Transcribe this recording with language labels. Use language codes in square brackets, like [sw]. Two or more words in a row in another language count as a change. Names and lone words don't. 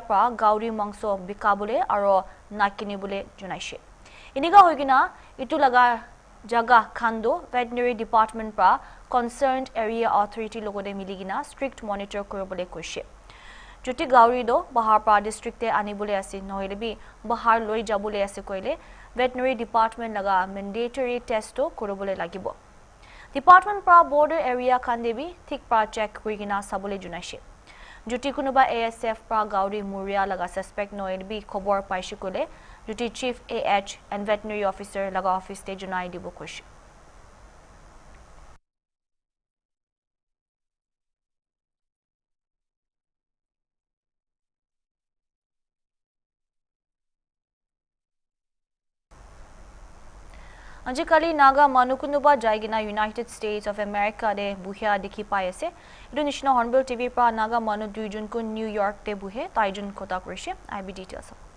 [nag] pra gauri mangso bikabule aro nakini bole junaise iniga hoigina itu laga jaga khando [en] veterinary department [nag] pra [en] concerned area authority [nag] logode miligina [en] strict monitor [nag] koribole koise joti gauri do bahar pra district te anibole ase nohile bi bahar loi jabole ase koile [en] veterinary department [nag] laga [en] mandatory test [nag] to koribole lagibo department pra [en] border area [nag] khande bi thik pra check korigina sabole junaise joti kunuba ASF pra gauri muria laga suspect nohile bi khobor paise kole joti [en] chief AH and veterinary officer [nag] laga office te junai dibo koise Ajikali Naga Manukunuba Jaigina United States of America de buhia dikhi pai ase idu nishna Hornbill TV pra Naga Manu duijun ko New York te buhe taijun kota korise IB details